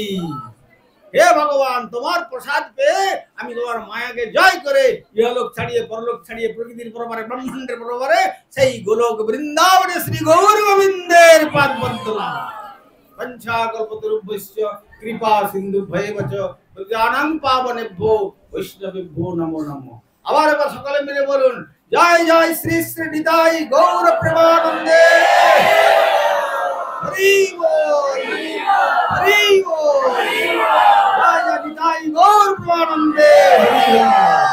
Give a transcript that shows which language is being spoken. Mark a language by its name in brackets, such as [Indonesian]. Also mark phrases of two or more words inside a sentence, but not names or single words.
[Bangla] হে ভগবান, তোমার প্রসাদ পেয়ে আমি তোমার মায়াকে জয় করে ইহলোক ছাড়িয়ে পরলোক ছাড়িয়ে প্রকৃতির পরবারে ব্রহ্মাণ্ডের পরবারে সেই গোলক বৃন্দাবনে শ্রী গৌর গোবিন্দের পাদ বন্দনা। [Sanskrit] পঞ্চাকল্পতরুভ্যশ্চ কৃপা সিন্ধুভ্যেব চ পতিতানাং পাবনেভ্যো বৈষ্ণবেভ্যো নমো নমঃ। [Bangla] আবার এবার সকলে মিলে বলুন, জয় জয় শ্রী শ্রী নিতাই গৌর প্রেমানন্দে। হরি বল, হরি বল, জয় জয় নিতাই গৌর প্রেমানন্দে।